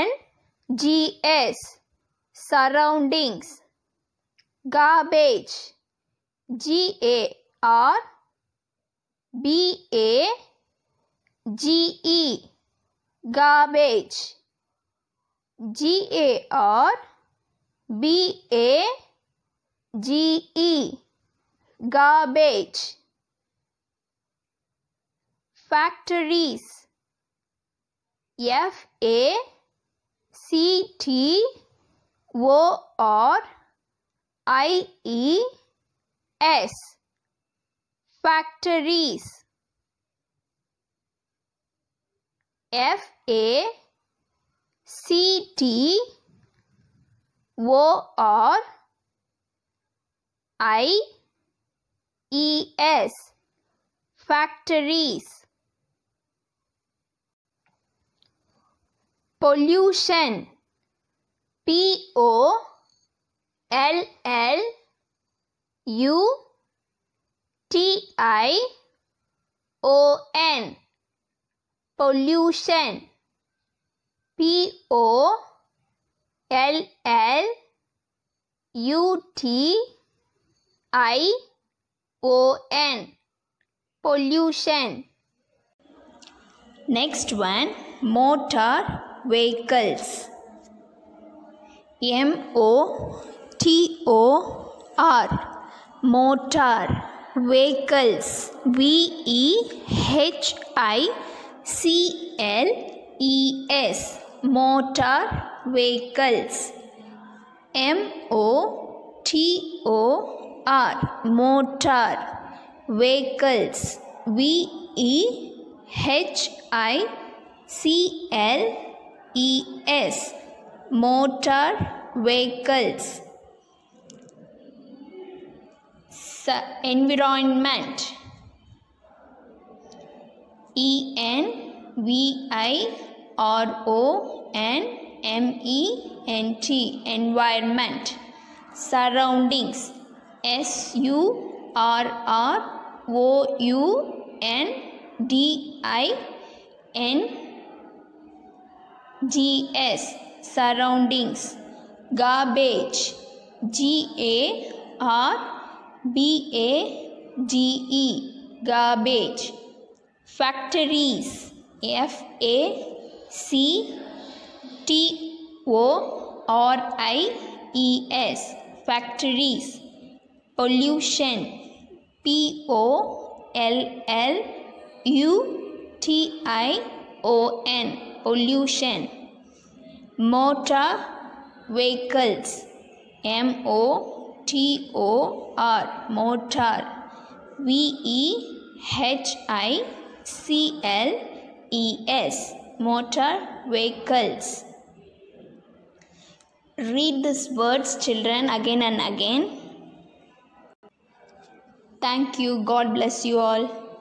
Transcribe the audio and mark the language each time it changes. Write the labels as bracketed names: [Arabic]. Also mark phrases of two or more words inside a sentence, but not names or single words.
[English] S-U-R-R-O-U-N-D-I-N-G-S. Surroundings. Garbage. G-A-R-B-A-G-E, garbage. G-A-R-B-A-G-E, garbage. Factories. F-A-C-T-O-R-I-E-S, factories. F-A-C-T-O-R-I-E-S, factories. Pollution. P-O-L-L-U-T-I-O-N, pollution. P-O-L-L-U-T-I-O-N, pollution. Next one, motor vehicles. M-O-T-O-R, motor vehicles. V-E-H-I-C-L-E-S, motor vehicles. M-O-T-O-R, motor vehicles. V-E-H-I-C-L-E-S, motor vehicles. Environment. E-N-V-I-R-O-N-M-E-N-T, environment. Surroundings. S-U-R-R-O-U-N-D-I-N-G-S, surroundings. Garbage. G-A-R-B-A-G-E, garbage. Factories. F-A-C-T-O-R-I-E-S, factories. Pollution. P-O-L-L-U-T-I-O-N, pollution. Motor vehicles. M-O-T-O-R, motor. V-E-H-I-C-L-E-S, motor vehicles. Read these words, children, again and again. Thank you. God bless you all.